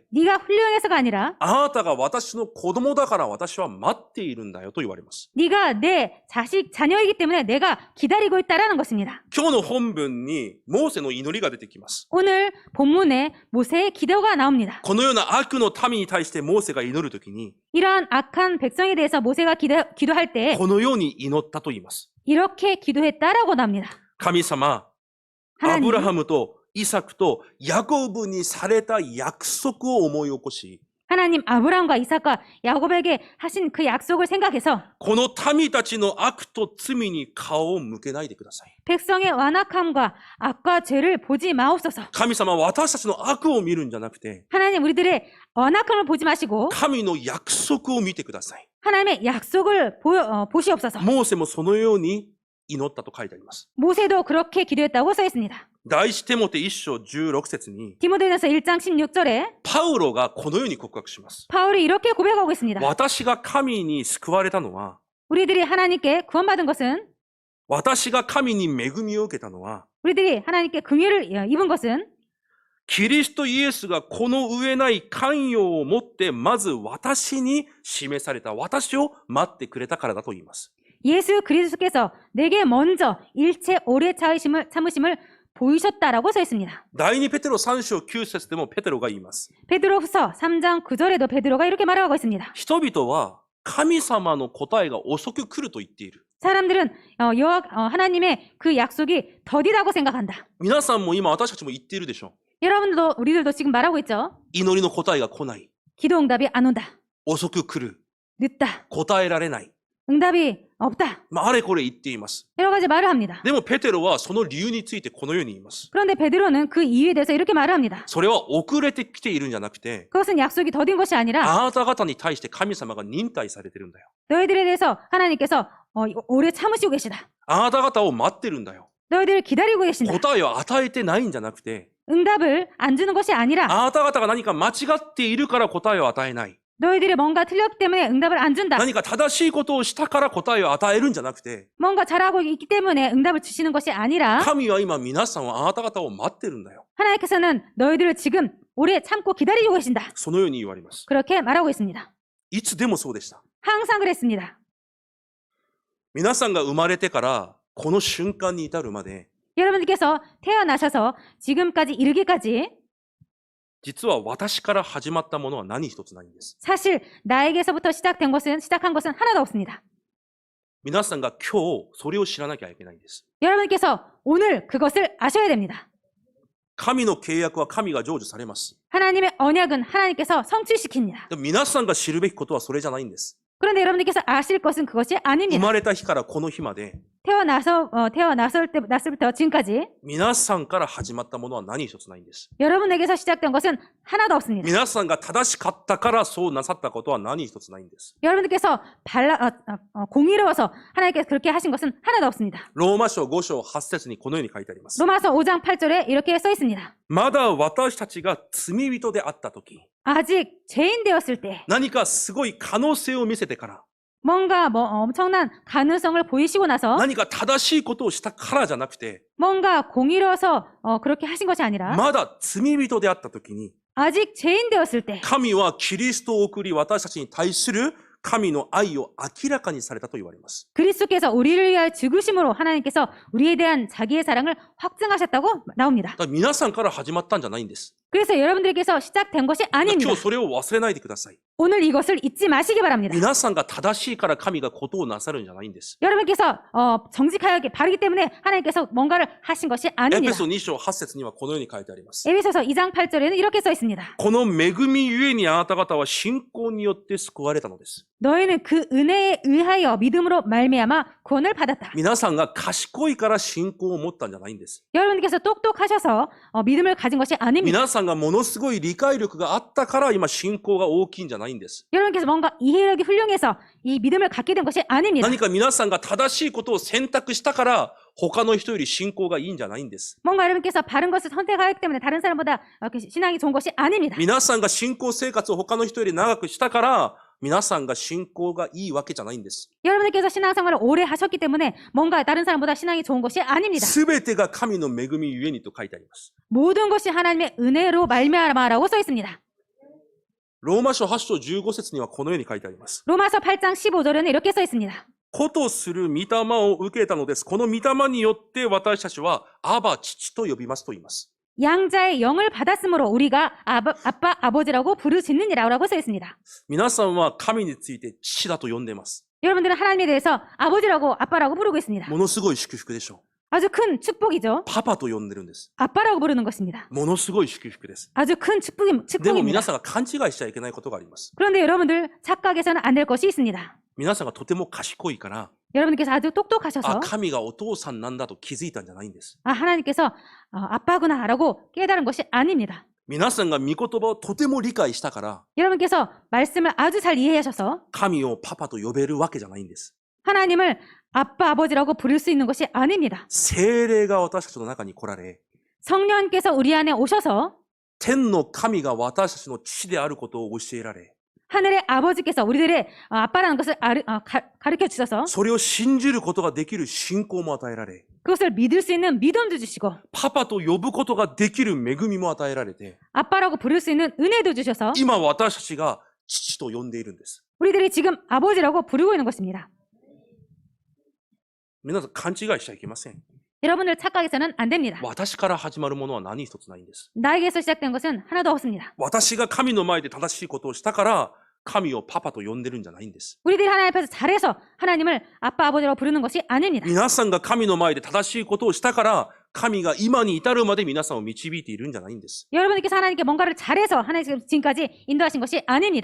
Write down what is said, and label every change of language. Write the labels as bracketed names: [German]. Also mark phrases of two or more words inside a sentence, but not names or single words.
[Korean] 네가 훌륭해서가 아니라 [Japanese] あなたが私の子供だから私は待っているんだよと言われます。 [Korean] 네가 내 자녀이기 때문에 내가 기다리고 있다라는 것입니다. [Japanese] 今日の本文にモーセの祈りが出てきます。 [Korean] 오늘 본문에 모세의 기도가 나옵니다. [Japanese] このような悪の民に対してモーセが祈るときに、 [Korean] 이러한 악한 백성에 대해서 모세가 기도할 때 [Japanese] このように祈ったと言います。 [Korean] 이렇게 기도했다라고 나옵니다. [Japanese] 神様、ア [Korean] 하나님, [Japanese] ブラハムとイサクとヤコブにされた約束を思い起こし、 [Korean] 하나님 아브라함과 이삭과 야곱에게 하신 그 약속을 생각해서 [Japanese] この民たちの悪と罪に顔を向けないでください。 [Korean] 백성의 완악함과 악과 죄를 보지 마옵소서. [Japanese] 神様、私たちの悪を見るんじゃなくて、 [Korean] 하나님 우리들의 완악함을 보지 마시고 [Japanese] 神の約束を見てください。 [Korean] 하나님의 약속을 보시옵소서. [Japanese] モーセもそのように祈ったと書いてあります。 [Korean] 모세도 그렇게 기도했다고 써 있습니다. [Japanese] 第一テモテ1章16節に、 [Korean] 디모데전서 1장 16절에 [Japanese] パウロがこのように告白します。 [Korean] 바울이 이렇게 고백하고 있습니다. [Japanese] 私が神に救われたのは、 [Korean] 우리들이 하나님께 구원받은 것은 [Japanese] 私が神に恵みを受けたのは、 [Korean] 우리들이 하나님께 긍휼을 입은 것은 [Japanese] キリストイエスがこの上ない寛容を持ってまず私に示された私を待ってくれたからだと言います。 [Korean] 예수 그리스도께서 내게 먼저 일체 오래 참으심을 보이셨다라고 써 있습니다. [Japanese] 第2ペテロ3章9節でもペテロが言います。 [Korean] 베드로후서 3장 9절에도 베드로가 이렇게 말하고 있습니다. [Japanese] 人々は神様の答えが遅く来ると言っている。 [Korean] 사람들은 하나님의 그 약속이 더디다고 생각한다. [Japanese] 皆さんも今私たちも言っているでしょ [Korean] 여러분들도 우리들도 지금 말하고 있죠. [Japanese] う。祈りの答えが来ない。 [Korean] 기도 응답이 안 온다. [Japanese] 遅く来る。 [Korean] 늦다. [Japanese] 答えられない。 [Korean] 응답이 없다. [Japanese] あれこれ言っています。 [Korean] 여러 가지 말을 합니다. [Japanese] でもペテロはその理由についてこのように言います。 [Korean] 그런데 베드로는 그 이유에 대해서 이렇게 말을 합니다. [Japanese] それは遅れてきているんじゃなくて、 [Korean] 그것은 약속이 더딘 것이 아니라 [Japanese] あなた方に対して神様が忍耐されてるんだよ。 [Korean] 너희들에 대해서 하나님께서 오래 참으시고 계시다. [Japanese] あなた方を待ってるんだよ。 [Korean] 너희들을 기다리고 계신다. [Japanese] 答えを与えてないんじゃなくて、 [Korean] 응답을 안 주는 것이 아니라 [Japanese] あなた方が何か間違っているから答えを与えない。 [Korean] 너희들이 뭔가 틀렸기 때문에 응답을 안 준다. [Japanese] 何か正しいことをしたから答えを与えるんじゃなくて、 [Korean] 뭔가 잘하고 있기 때문에 응답을 주시는 것이 아니라 [Japanese] 神は今皆さんはあなた方を待ってるんだよ。 [Korean] 하나님께서는 너희들을 지금 오래 참고 기다리고 계신다. [Japanese] そのように言われます。 [Korean] 그렇게 말하고 있습니다. [Japanese] いつでもそうでした。 [Korean] 항상 그랬습니다. [Japanese] 皆さんが生まれてからこの瞬間に至るまで、 [Korean] 여러분들께서 태어나셔서 지금까지 이르기까지 [Japanese] 実は私から始まったものは何一つないんです。 [Korean] 사실 나에게서부터 시작한 것은 하나도 없습니다. [Japanese] 皆さんが今日それを知らなきゃいけないんです。 [Korean] 여러분께서 오늘 그것을 아셔야 됩니다. [Japanese] 神の契約は神が成就されます。 [Korean] 하나님의 언약은 하나님께서 성취시킵니다. [Japanese] でも皆さんが知るべきことはそれじゃないんです。 [Korean] 그런데 여러분들께서 아실 것은 그것이 [Japanese] 生 [Korean] 아닙니다. [Japanese] まれた日からこの日まで、 [Korean] 태어났을부터 지금까지 [Japanese] 皆さんから始まったものは何一つないんです。 [Korean] 여러분에게서 시작된 것은 하나도 없습니다. [Japanese] 皆さんが正しかったからそうなさったことは何一つないんです。 [Korean] 여러분들께서 공의로워서 하나님께서 그렇게 하신 것은 하나도 없습니다. [Japanese] ローマ書5章8節にこのように書いてあります。 [Korean] 로마서 5장 8절에 이렇게 써 있습니다. [Japanese] まだ私たちが罪人であったとき、 [Korean] 아직 죄인 되었을 때 [Japanese] 何かすごい可能性を見せてから、 [Korean] 뭔가 엄청난 가능성을 보이시고 나서 [Japanese] 何か正しいことをしたからじゃなくて、 [Korean] 뭔가 공의로워서 그렇게 하신 것이 아니라 [Japanese] まだ罪人であったときに、 [Korean] 아직 죄인 되었을 때 [Japanese] 神はキリストを送り私たちに対する神の愛を明らかにされたと言われます。 [Korean] 그리스도께서 우리를 위하여 죽으심으로 하나님께서 우리에 대한 자기의 사랑을 확증하셨다고 나옵니다. [Japanese] だから皆さんから始まったんじゃないんです。 [Korean] 그래서 여러분들께서 시작된 것이 [Japanese] 今 [Korean] 아닙니다. [Japanese] 日それを忘れないでください。 [Korean] 오늘 이것을 잊지 마시기 바랍니다. [Japanese] 皆さんが正しいから神がことをなさるんじゃないんです。 [Korean] 여러분께서 정직하게 바르기 때문에 하나님께서 뭔가를 하신 것이 [Japanese] エペ [Korean] 아닙니다. [Japanese] ソ2章8節にはこのように書いてあります。 [Korean] 에베소서 2장 8절에는 이렇게 써 있습니다. [Japanese] この恵みゆえにあなた方は信仰によって救われたのです。 [Korean] 너희는 그 은혜에 의하여 믿음으로 말미암아 구원을 받았다. [Japanese] 皆さんが賢いから信仰を持ったんじゃないんです。 [Korean] 여러분께서 똑똑하셔서 믿음을 가진 것이 아닙니다. [Japanese] 皆さんがものすごい理解力があったから今信仰が大きいんじゃないんです。 [Korean] 여러분께서 뭔가 이해력이 훌륭해서 이 믿음을 갖게 된 것이 아닙니다. [Japanese] 何か皆さんが正しいことを選択したから他の人より信仰がいいんじゃないんです。 [Korean] 뭔가 여러분께서 바른 것을 선택하기 때문에 다른 사람보다 신앙이 좋은 것이 아닙니다. [Japanese] 皆さんが信仰生活を他の人より長くしたから皆さんが信仰がいいわけじゃないんです。 [Korean] 여러분께서 신앙생활을 오래 하셨기 때문에 뭔가 다른 사람보다 신앙이 좋은 것이 아닙니다. [Japanese] すべてが神の恵みゆえにと書いてあります。 [Korean] 모든 것이 하나님의 은혜로 말미암아라고 써 있습니다. [Japanese] ローマ書8章15節にはこのように書いてあります。 [Korean] 로마서 8장 15절에는 이렇게 써 있습니다. [Japanese] 子とする御霊を受けたのです。この御霊によって私たちはアバ父と呼びますと言います。 [Korean] 양자의 영을 받았으므로 우리가 아빠 아버지라고 부르짖느니라고 써 있습니다. [Japanese] 皆さんは神について父だと呼んでいます。 [Korean] 여러분들은 하나님에 대해서 아버지라고 아빠라고 부르고 있습니다. [Japanese] ものすごい祝福でしょ [Korean] 아주 큰 축복이죠. [Japanese] う。パパと呼んでるんです。 [Korean] 아빠라고 부르는 것입니다. [Japanese] ものすごい祝福です。 [Korean] 아주 큰 [Japanese] でも皆 [Korean] 축복입니다. [Japanese] さんが勘違いしちゃいけないことがあります。 [Korean] 그런데 여러분들 착각해서는 안 될 것이 있습니다. [Japanese] 皆さんがとても賢いから、 [Korean] 여러분께서 아주 똑똑하셔서 [Japanese] 神がお父さんなんだと気づいたんじゃないんです。 [Korean] 하나님께서 아빠구나라고 깨달은 것이 아닙니다. [Japanese] 皆さんが御言葉をとても理解したから、 [Korean] 여러분께서 말씀을 아주 잘 이해하셔서 [Japanese] 神をパパと呼べるわけじゃないんです。 [Korean] 하나님을 아빠 아버지라고 부를 수 있는 것이 아닙니다. [Japanese] 聖霊が私たちの中に来られ、 [Korean] 성령께서 우리 안에 오셔서 [Japanese] 天の神が私たちの父であることを教えられ、 [Korean] 하늘의 아버지께서 우리들의 아빠라는 것을 가르쳐 주셔서 [Japanese] それを信じることができる信仰も与えられ、 [Korean] 그것을 믿을 수 있는 믿음도 주시고 [Japanese] パパと呼ぶことができる恵みも与えられて、 [Korean] 아빠라고 부를 수 있는 은혜도 주셔서 [Japanese] 今私たちが父と呼んでいるんです。 [Korean] 우리들이 지금 아버지라고 부르고 있는 것입니다. [Japanese] 皆さん勘違いしちゃいけません。 [Korean] 여러분들 착각해서는 안 됩니다. [Japanese] 私から始まるものは何一つないんです。 [Korean] 나에게서 시작된 것은 하나도 없습니다. [Japanese] 私が神の前で正しいことをしたから、 神をパパと呼んでるんじゃないんです。 [Korean] 우리들이 하나님 앞에서 잘해서 하나님을 아빠, 아버지라고 부르는 것이 아닙니다. [Japanese] 皆さんが神の前で正しいことをしたから、神が今に至るまで皆さんを導いているんじゃないんです。 [Korean] 여러분들께서 하나님께 뭔가를 잘해서 하나님 지금까지 인도하신 것이 아닙니다.